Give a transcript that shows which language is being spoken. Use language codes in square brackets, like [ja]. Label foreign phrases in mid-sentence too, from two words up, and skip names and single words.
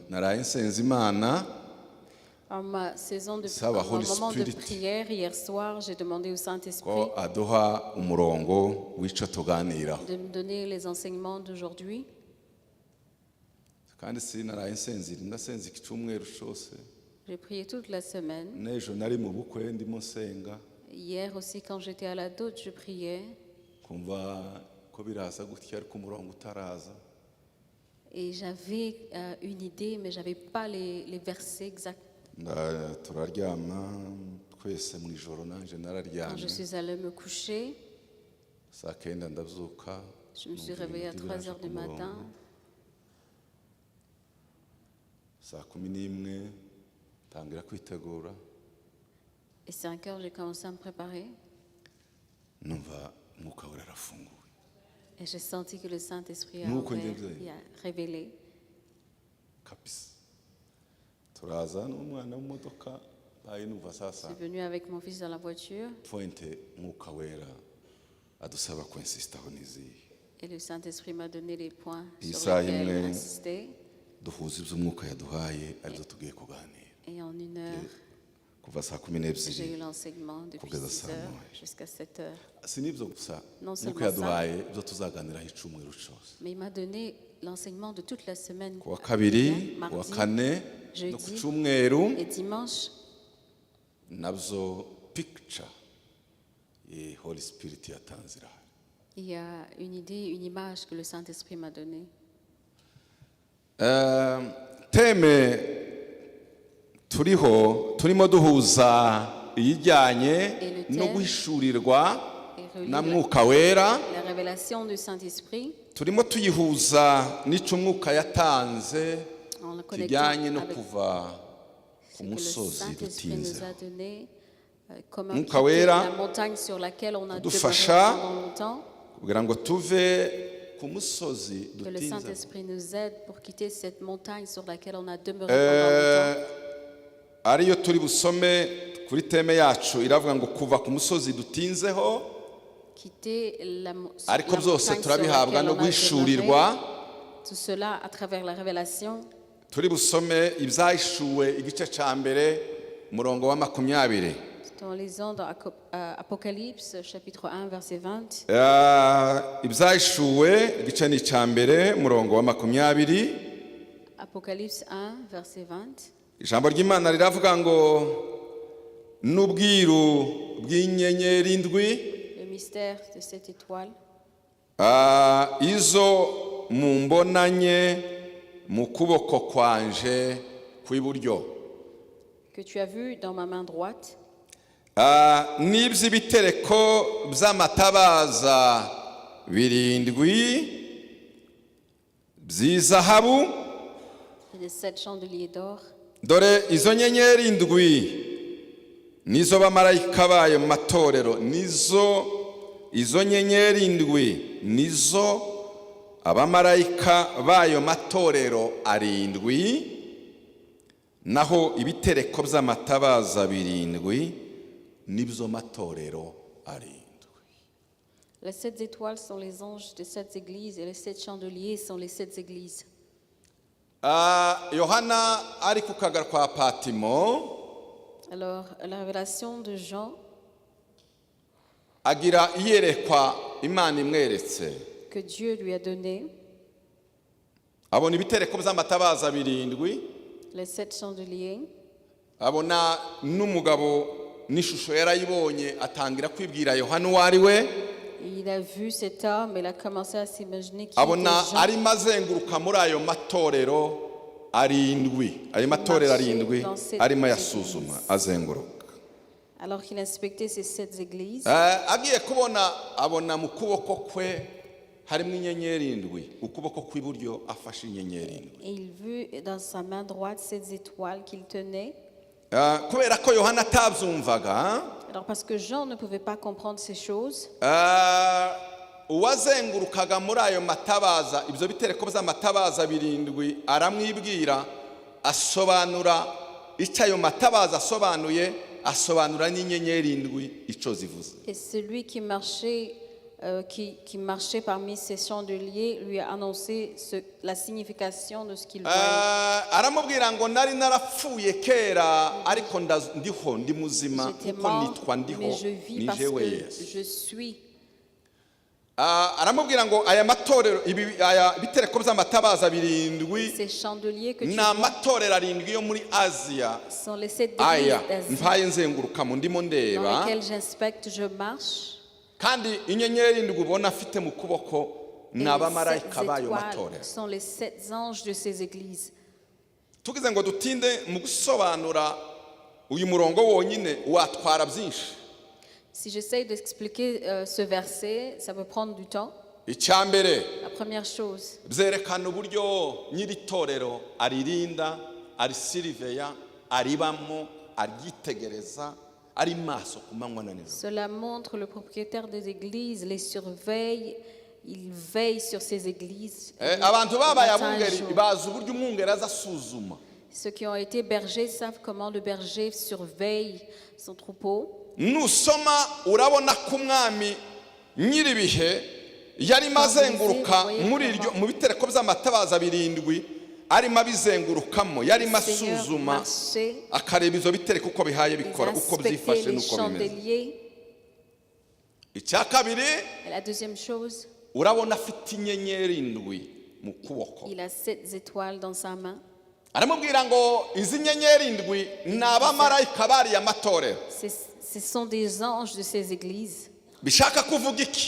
[rw] naraye nsenze Imana [fr] En ma saison de Ça va, en Holy mon moment de Spirit. prière hier soir, j'ai demandé au Saint-Esprit [rw] ko aduha umurongo w'ico tuganiraho [fr] de me donner les enseignements d'aujourd'hui. [rw] kandi sinaraye ndasenze icyumweru cyose [fr] J'ai prié toute la semaine. [rw] n'ejo nari mu bukwe ndimo nsenga [fr] Hier aussi, quand j'étais à la dot, je priais [rw] kumva ko biraza gutya ariko umurongo utaraza [fr] et j'avais une idée, mais je n'avais pas les versets exacts. [rw] turaryama twese mu ijoro nanje [fr] Quand [rw] nararyamye [fr] je suis allée me coucher, [rw] saa kenda ndabyuka [fr] je me suis réveillée à 3 heures du matin. [rw] saa 11 tangira kwitegura [fr] Et 5 heures, j'ai commencé à me préparer. [rw] numva umwuka wera arafunguye [fr] Et j'ai senti que le Saint-Esprit a, [rw] Nuko [fr] ouvert, [rw] njye [fr] il a révélé. [rw] kabisa turaza n'umwana w'imodoka baye numva [fr] Je [rw] sasa [fr] suis venue avec mon fils dans la voiture [rw] pointe umwuka wera adusaba kwinsistaho n'izihe [fr] et le Saint-Esprit m'a donné les points sur [rw] Isaha [fr] lesquels [rw] imwe [fr] insister. [rw] duhuza iby'umwuka yaduhaye arizo tugiye kuganira [fr] Et en 1 heure, [rw] kuva saa 12 [fr] j'ai eu l'enseignement depuis [rw] Kugeza 6 saa [fr] heures [rw] moya. [fr] jusqu'à 7 heures. [rw] si n'ibyo gusa [fr] Non [rw] umwuka [fr] seulement [rw] yaduhaye ibyo tuzaganiraho icyumweru cyose [fr] Mais il m'a donné l'enseignement de toute la semaine. [rw] ku wa kabiri ku wa [fr] Mardi [rw] kane no ku cyumweru [fr] et dimanche. [rw] nabyo picture ye [en] Holy Spirit [rw] yatanze irahari [fr] Il y a une idée, une image que le Saint-Esprit m'a donnée. [rw] teme turimo duhuza iyijyanye no guhishurirwa na mwuka wera [fr] La révélation du Saint-Esprit, [rw] turimo tuyihuza n'icyo umwuka yatanze [fr] en le [rw] kijyanye [fr] connectant [rw] no [fr] avec [rw] kuva ku [fr] ce que le [rw] musozi [fr] Saint-Esprit nous [rw] dutinzeho [fr] a donné, comment [rw] Mwuka [fr] quitter [rw] wera [fr] la montagne sur laquelle on a demeuré [rw] udufasha [fr] pendant longtemps, [rw] kugira ngo tuve ku musozi [fr] que le [rw] dutinzeho [fr] Saint-Esprit nous aide pour quitter cette montagne sur laquelle on a demeuré pendant longtemps. [rw] ariyo turi busome kuri teme yacu iravuga ngo kuva ku musozi dutinzeho [fr] Quitter la [rw] ariko byose [fr] montagne sur [rw] turabihabwa [fr] laquelle [rw] no [fr] on a [rw] guhishurirwa [fr] demeuré. Tout cela à travers la révélation. [rw] turi busome ibyahishuwe igice cya mbere umurongo wa 20 [fr] En lisant dans Apocalypse, chapitre 1, verset 20. [rw] ibyahishuwe igice ni icya mbere umurongo wa 20 [fr] Apocalypse 1, verset 20. [rw] ijambo ry'Imana riravuga ngo n'ubwiru bw'inyenyeri indwi [fr] Le mystère de cette étoile [rw] izo mumbonanye mu kuboko kwanje kw'iburyo [fr] que tu as vu dans ma main droite, [rw] n'iby'ibitereko by'amatabaza 7 by'izahabu [fr] et les 7 chandeliers d'or. [rw] dore izo nyenyeri indwi nizo bamarayika bayo mu matorero izo nyenyeri indwi nizo abamarayika bayo matorero 7 naho ibitereko by'amatabaza 7 nibyo matorero 7. [fr] Les 7 étoiles sont les anges des 7 églises et les 7 chandeliers sont les 7 églises. [rw] Yohana ari ku kagara kwa Patimo [fr] Alors, la révélation de Jean, [rw] agira iyerekwa Imana imweretse [fr] que Dieu lui a donné, [rw] abona ibitereko by'amatabaza 7 [fr] les 7 chandeliers, [rw] abona n'umugabo n'ishusho yarayibonye atangira kwibwira Yohana uwo ari we [fr] il a vu cet homme et il a commencé à s'imaginer qui [rw] abona [fr] était Jean. [rw] arimo azenguruka muri ayo matorero 7 ayo matorero 7 arimo yasuzuma azenguruka [fr] Alors qu'il inspectait ces 7 églises, [rw] agiye kubona abona mu kuboko kwe harimo inyenyeri 7 ukuboko kw'iburyo afashe inyenyeri 7 [fr] et il vit dans sa main droite 7 étoiles qu'il tenait. [rw] kubera ko Yohana atabyumvaga [fr] Alors parce que Jean ne pouvait pas comprendre ces choses, [rw] uwazengurukaga muri ayo matabaza ibyo bitereko by'amatabaza 7 aramwibwira asobanura icyo ayo matabaza asobanuye asobanura n'inyenyeri 7 icyo zivuze. [fr] et celui qui marchait qui marchait parmi ces chandeliers lui a annoncé la signification de ce qu'il voyait. [rw] aramubwira ngo nari narapfuye kera ariko ndiho ndi muzima [fr] J'étais [rw] kuko [fr] mort, [rw] nitwa ndiho [fr] mais je vis [rw] ni [fr] parce [rw] jewe [fr] que [rw] Yesu. [fr] je suis. [rw] aramubwira ngo aya matorero aya bitereko by'amatabaza birindwi [fr] Ces chandeliers que tu [rw] ni [fr] vois [rw] amatorero arindwi yo muri Aziya [fr] sont les 7 [rw] aya [fr] églises d'Asie [rw] mpaye nzengurukamo ndimo [fr] dans [rw] ndeba [fr] lesquelles j'inspecte, je marche. [rw] kandi inyenyeri indwi ubona afite mu kuboko [fr] Et [rw] ni [fr] les 7 [rw] abamarayika b'ayo [fr] étoiles [rw] matorero. [fr] sont les 7 anges de ces églises. [rw] tugize ngo dutinde mu gusobanura uyu murongo wonyine watwara byinshi. [fr] Si j'essaye d'expliquer ce verset, ça peut prendre du temps. [rw] icya mbere [fr] La première chose, [rw] byerekana uburyo nyiri itorero aririnda arisiriveya aribamo aryitegereza ari maso ku manywa na nijoro. [fr] cela montre le propriétaire des églises les surveille, il veille sur ces églises. [rw] abantu babaye [fr] matin et [rw] abungeri [fr] jour. [rw] bazi uburyo umwungeri aza asuzuma. [fr] Ceux qui ont été bergers savent comment le berger surveille son troupeau. [rw] nusoma urabona ko umwami nyiribihe yarimo azenguruka mu bitereko by'amatabaza birindwi arimo abizengurukamo yarimo [fr] Le Seigneur [rw] asuzuma [fr] marchait, [rw] akareba izo bitereko uko bihaye [fr] il [rw] bikora uko [fr] inspectait [rw] byifashe [fr] les [rw] n'uko bimeze. [fr] chandeliers. [rw] icya kabiri [fr] Et la deuxième chose, [rw] urabona afite inyenyeri indwi mu kuboko. [fr] il a 7 étoiles dans sa main. [rw] aramubwira ngo izi nyenyeri indwi ni abamarayika bariya matorero. [fr] Ce sont des anges de ces églises. [rw] bishaka kuvuga iki?